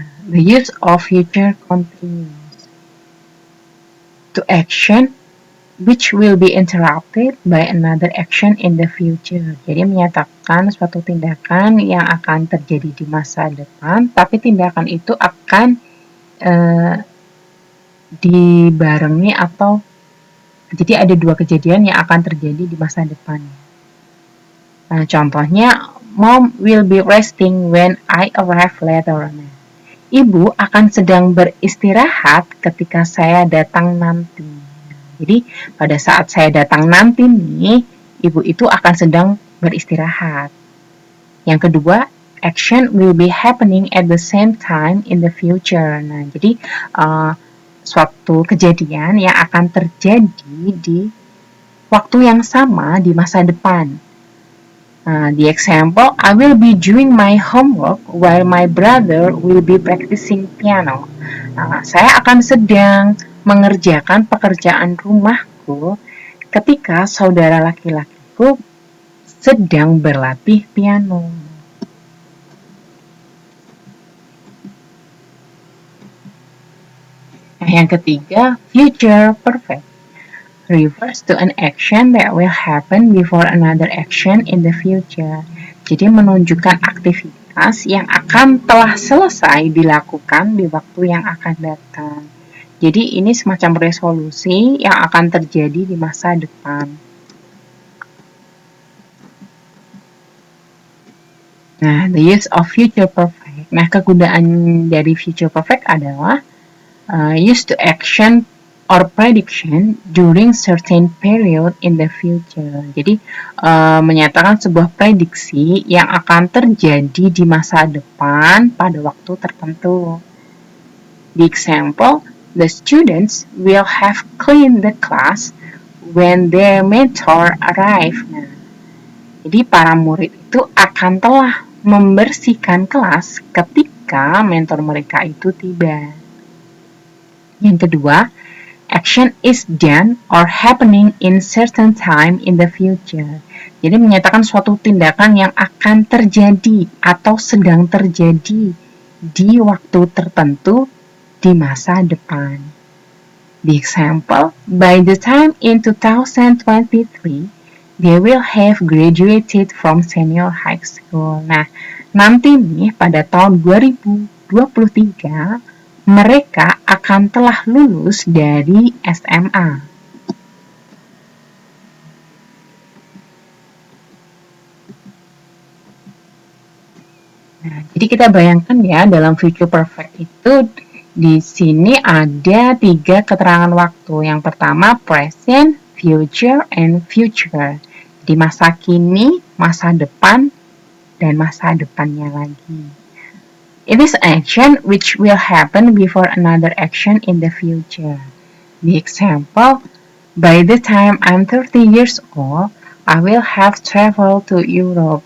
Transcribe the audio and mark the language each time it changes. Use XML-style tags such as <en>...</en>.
<en>The use of future continuous. To action which will be interrupted by another action in the future.</en> <id>Jadi menyatakan suatu tindakan yang akan terjadi di masa depan, tapi tindakan itu akan dibarengi atau jadi ada dua kejadian yang akan terjadi di masa depan. Nah, contohnya,</id> <en>Mom will be resting when I arrive later.</en> <id>Ibu akan sedang beristirahat ketika saya datang nanti. Jadi pada saat saya datang nanti nih, ibu itu akan sedang beristirahat. Yang kedua,</id> <en>action will be happening at the same time in the future.</en> <id>Nah, jadi suatu kejadian yang akan terjadi di waktu yang sama di masa depan.</id> <en>The example, I will be doing my homework while my brother will be practicing piano.</en> <id>Saya akan sedang mengerjakan pekerjaan rumahku ketika saudara laki-lakiku sedang berlatih piano. Nah, yang ketiga, future perfect.</id> <en>Refers to an action that will happen before another action in the future.</en> <id>Jadi menunjukkan aktivitas yang akan telah selesai dilakukan di waktu yang akan datang. Jadi ini semacam resolusi yang akan terjadi di masa depan.</id> <en>Nah, the use of future perfect.</en> <id>Nah, kegunaan dari future perfect adalah</id> <en>used to action or prediction during certain period in the future.</en> <id>Jadi menyatakan sebuah prediksi yang akan terjadi di masa depan pada waktu tertentu.</id> <en>The example, the students will have cleaned the class when their mentor arrive.</en> <id>Nah, jadi para murid itu akan telah membersihkan kelas ketika mentor mereka itu tiba. Yang kedua,</id> <en>action is done or happening in certain time in the future.</en> <id>Jadi menyatakan suatu tindakan yang akan terjadi atau sedang terjadi di waktu tertentu di masa depan.</id> <en>The example, by the time in 2023, they will have graduated from senior high school.</en> <id>Nah, nanti nih pada tahun 2023, mereka akan telah lulus dari SMA. Nah, jadi kita bayangkan ya, dalam future perfect itu di sini ada 3 keterangan waktu. Yang pertama,</id> <en>present, future, and future.</en> <id>Di masa kini, masa depan, dan masa depannya lagi.</id> <en>It is action which will happen before another action in the future. The example, by the time I'm 30 years old, I will have traveled to Europe.</en>